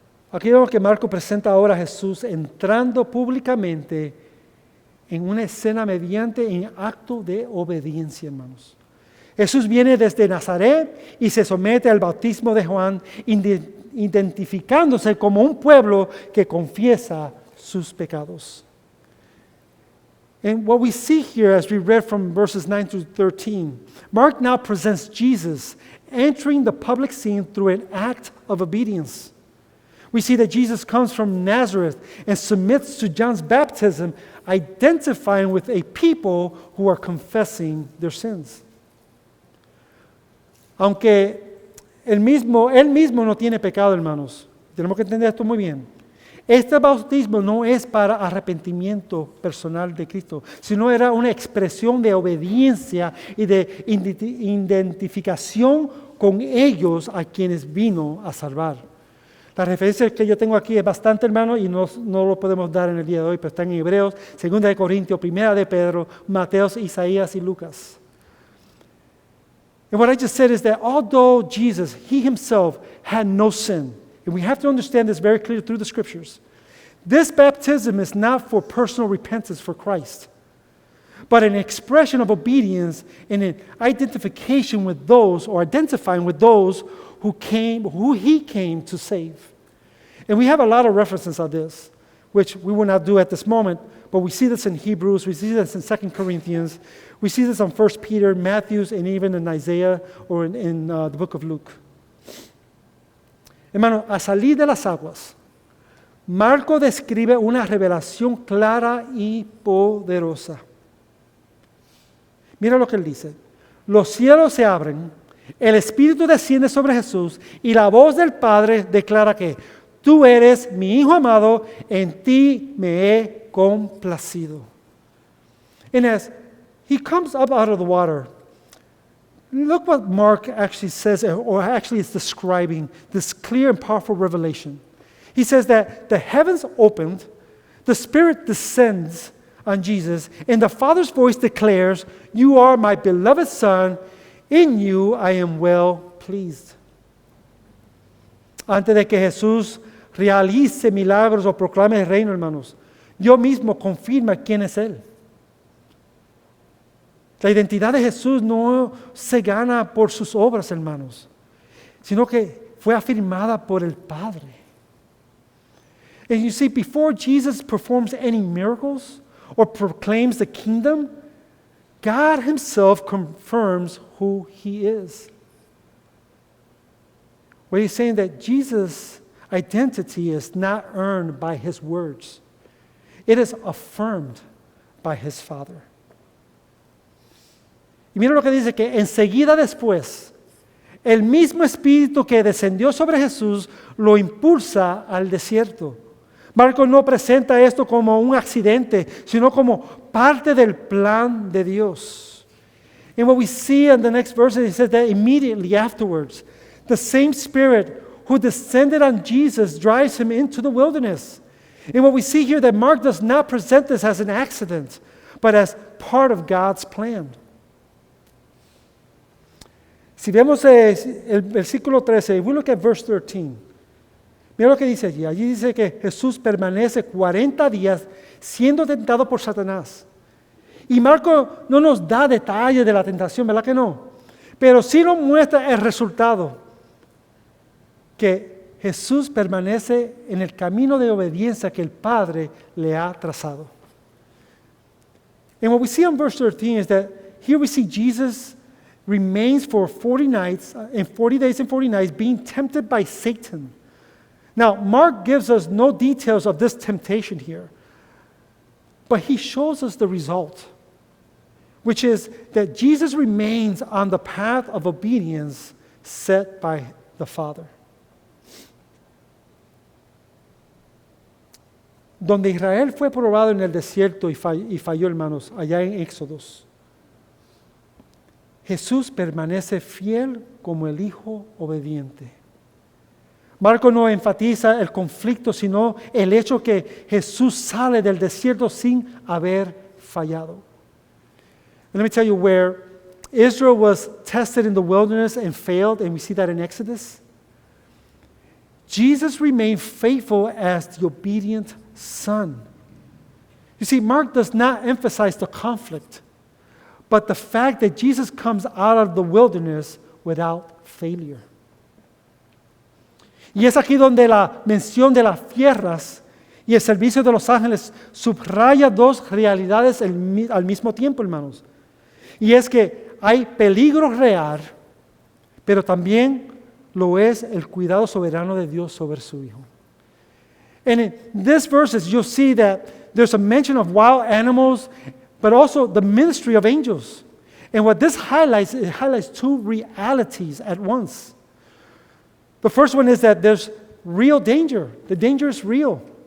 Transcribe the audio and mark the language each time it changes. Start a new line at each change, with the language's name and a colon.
Spanish: Aquí vemos que Marco presenta ahora a Jesús entrando públicamente en una escena mediante un acto de obediencia, hermanos. Jesús viene desde Nazaret y se somete al bautismo de Juan, identificándose como un pueblo que confiesa sus pecados.
English: And what we see here, as we read from verses 9 through 13, Mark now presents Jesus entering the public scene through an act of obedience. We see that Jesus comes from Nazareth and submits to John's baptism, identifying with a people who are confessing their sins.
Spanish: Aunque él mismo no tiene pecado, hermanos. Tenemos que entender esto muy bien. Este bautismo no es para arrepentimiento personal de Cristo, sino era una expresión de obediencia y de identificación con ellos a quienes vino a salvar. La referencia que yo tengo aquí es bastante, hermano, y no lo podemos dar en el día de hoy, pero está en Hebreos, 2 de Corintios, 1 de Pedro, Mateos, Isaías y Lucas.
English: And what I just said is that although Jesus, he himself had no sin, and we have to understand this very clearly through the scriptures, this baptism is not for personal repentance for Christ, but an expression of obedience and an identification with those, or identifying with those who he came to save. And we have a lot of references on this, which we will not do at this moment, but we see this in Hebrews, we see this in 2 Corinthians, we see this on 1 Peter, Matthew, and even in Isaiah or in the book of Luke.
Spanish: Hermano, a salir de las aguas, Marco describe una revelación clara y poderosa. Mira lo que él dice. Los cielos se abren, el Espíritu desciende sobre Jesús y la voz del Padre declara que tú eres mi Hijo amado, en ti me he complacido.
English: And as he comes up out of the water, look what Mark actually says, or actually is describing this clear and powerful revelation. He says that the heavens opened, the Spirit descends on Jesus, and the Father's voice declares, you are my beloved Son, in you I am well pleased.
Spanish: Antes de que Jesús realice milagros o proclame el reino, hermanos, Dios mismo confirma quién es Él. La identidad de Jesús no se gana por sus obras, hermanos, sino que fue afirmada por el Padre.
English: And you see, before Jesus performs any miracles or proclaims the kingdom, God himself confirms who he is. What he's saying that Jesus' identity is not earned by his words. It is affirmed by his Father.
Spanish: Y mira lo que dice, que enseguida después, el mismo Espíritu que descendió sobre Jesús lo impulsa al desierto. Marcos no presenta esto como un accidente, sino como parte del plan de Dios.
English: And what we see in the next verse, he says that immediately afterwards, the same Spirit who descended on Jesus drives him into the wilderness. And what we see here, that Mark does not present this as an accident, but as part of God's plan.
Spanish: Si vemos el versículo 13,
English: we look at verse 13.
Spanish: Mira lo que dice allí. Allí dice que Jesús permanece 40 días siendo tentado por Satanás. Y Marco no nos da detalles de la tentación, ¿verdad que no? Pero sí nos muestra el resultado, que Jesús permanece en el camino de obediencia que el Padre le ha trazado.
English: And what we see in verse 13 is that here we see Jesus remains for 40 nights, and 40 days and 40 nights, being tempted by Satan. Now, Mark gives us no details of this temptation here, but he shows us the result, which is that Jesus remains on the path of obedience set by the Father.
Spanish: Donde Israel fue probado en el desierto y falló, hermanos, allá en Éxodos, Jesús permanece fiel como el Hijo obediente. Marco no enfatiza el conflicto, sino el hecho que Jesús sale del desierto sin haber fallado.
English: And let me tell you, where Israel was tested in the wilderness and failed, and we see that in Exodus, Jesus remained faithful as the obedient Son. You see, Mark does not emphasize the conflict, but the fact that Jesus comes out of the wilderness without failure.
Spanish: Y es aquí donde la mención de las tierras y el servicio de los ángeles subraya dos realidades al mismo tiempo, hermanos. Y es que hay peligro real, pero también lo es el cuidado soberano de Dios sobre su Hijo.
English: And in these verses, you'll see that there's a mention of wild animals, but also the ministry of angels. And what this highlights, it highlights two realities at once. The first one is that there's real danger. The danger is real.